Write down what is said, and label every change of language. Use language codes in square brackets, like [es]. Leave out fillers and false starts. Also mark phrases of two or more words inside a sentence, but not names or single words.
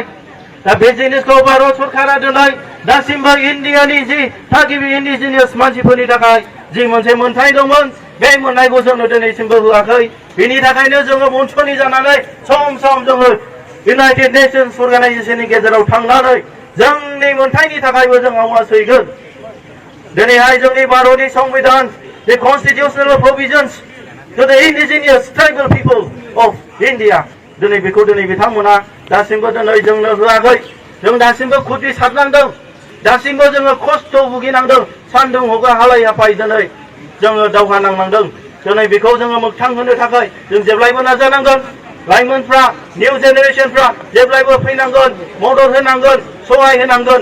[brx] दा बे जिनिसखौ भारत सरकारा दिनै दासिमबो इन्डियानि जि थागिबि इन्डिजिनियास मानसिफोरनि थाखाय जि मोनसे मोनथाय दंमोन बे मोननायखौ जोंनो दिनैसिमबो होआखै। बेनि थाखायनो जोङो मन्थ्रनि जानानै सम सम जोङो इउनाइटेड नेशन्स अर्गानाइजेशननि गेजेराव थांनानै जोंनि मोनथायनि थाखायबो जों आवाज हैगोन। दिनैहाय जोंनि भारतनि संबिधान [en] the constitutional provisions to the indigenous tribal people of India [brx] दिनै बेखौ दिनै बिथांमोना दासिमबो दिनै जोंनो होआखै। जों दासिमबो खुद्रि सारनांदों, दासिमबो जोङो खस्थ' भुगिनांदों, सान्दुं हगा हालाय हाफाय दिनै जोङो दावहा नांनांदों। दिनै बेखौ जोङो मोगथां होनो थाखाय जों जेब्लायबो नाजानांगोन। लाइमोनफ्रा निउ जेनेरेशनफ्रा जेब्लायबो फैनांगोन, मदद होनांगोन, सहाय होनांगोन।